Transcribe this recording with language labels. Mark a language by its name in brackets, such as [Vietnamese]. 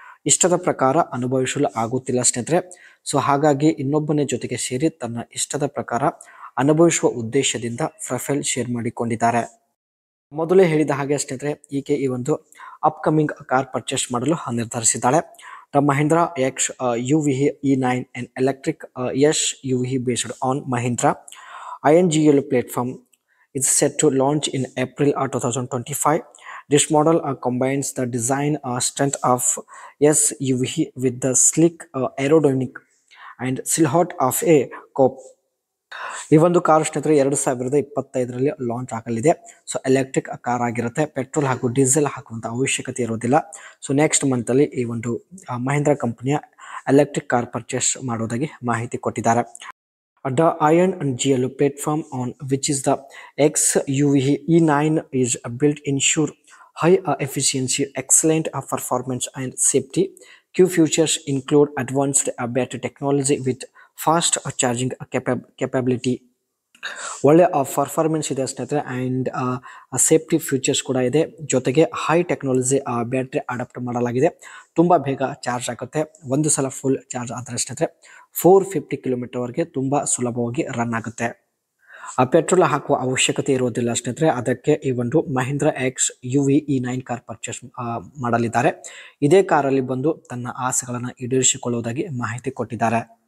[Kannada] ಇಷ್ಟದ ಪ್ರಕಾರ ಅನುಭವಿಸಲು ಆಗುತ್ತಿಲ್ಲ ಸ್ನೇಹಿತರೆ. ಸೊ ಹಾಗಾಗಿ ಇನ್ನೊಬ್ಬನ ಜೊತೆಗೆ ಸೇರಿ ತನ್ನ ಇಷ್ಟದ ಪ್ರಕಾರ ಅನುಭವಿಸುವ ಉದ್ದೇಶದಿಂದ ಪ್ರೊಫೈಲ್ ಶೇರ್ ಮಾಡಿಕೊಂಡಿದ್ದಾರೆ. ಮೊದಲೇ ಹೇಳಿದ ಹಾಗೆ ಸ್ನೇಹಿತರೆ ಈಕೆ ಈ ಒಂದು ಅಪ್ಕಮಿಂಗ್ ಕಾರ್ ಪರ್ಚೇಸ್ ಮಾಡಲು ನಿರ್ಧರಿಸಿದ್ದಾಳೆ. [English] The Mahindra XUV E9 an electric SUV based on Mahindra INGL platform is set to launch in April 2025. This model combines the design strength of SUV with the sleek aerodynamic and silhouette of a coupe. [Kannada] ಈ ಒಂದು car ಸ್ನೇಹಿತರೆ 2025ರಲ್ಲಿ launch ಆಗಲಿದೆ. So electric car ಆಗಿರುತ್ತೆ. Petrol ಹಾಗೂ diesel ಹಾಕುವಂಥ ಅವಶ್ಯಕತೆ ಇರೋದಿಲ್ಲ. So next ಮಂತಲ್ಲಿ ಈ ಒಂದು ಮಹೀಂದ್ರಾ ಕಂಪನಿಯ ಎಲೆಕ್ಟ್ರಿಕ್ ಕಾರ್ ಪರ್ಚೇಸ್ ಮಾಡೋದಾಗಿ ಮಾಹಿತಿ ಕೊಟ್ಟಿದ್ದಾರೆ. [English] The INGL platform on which is the XUV E9 is built ensure high efficiency, excellent performance and safety. Key features include advanced battery technology with fast charging capability. [Kannada] ಒಳ್ಳೆ performance ಇದೆ ಸ್ನೇಹಿತರೆ. And safety features ಕೂಡ ಇದೆ. ಜೊತೆಗೆ high technology battery adapt ಮಾಡಲಾಗಿದೆ. ತುಂಬ ಬೇಗ charge ಆಗುತ್ತೆ. ಒಂದು ಸಲ ಫುಲ್ ಚಾರ್ಜ್ ಆದರೆ ಸ್ನೇಹಿತರೆ 450 ಕಿಲೋಮೀಟರ್ವರೆಗೆ ತುಂಬ ಸುಲಭವಾಗಿ ರನ್ ಆಗುತ್ತೆ. ಪೆಟ್ರೋಲ್ ಹಾಕುವ ಅವಶ್ಯಕತೆ ಇರೋದಿಲ್ಲ ಸ್ನೇಹಿತರೆ. ಅದಕ್ಕೆ ಈ ಒಂದು Mahindra XUV E9 car purchase ಮಾಡಲಿದ್ದಾರೆ. ಇದೇ ಕಾರಲ್ಲಿ ಬಂದು ತನ್ನ ಆಸೆಗಳನ್ನು ಈಡೇರಿಸಿಕೊಳ್ಳುವುದಾಗಿ ಮಾಹಿತಿ ಕೊಟ್ಟಿದ್ದಾರೆ.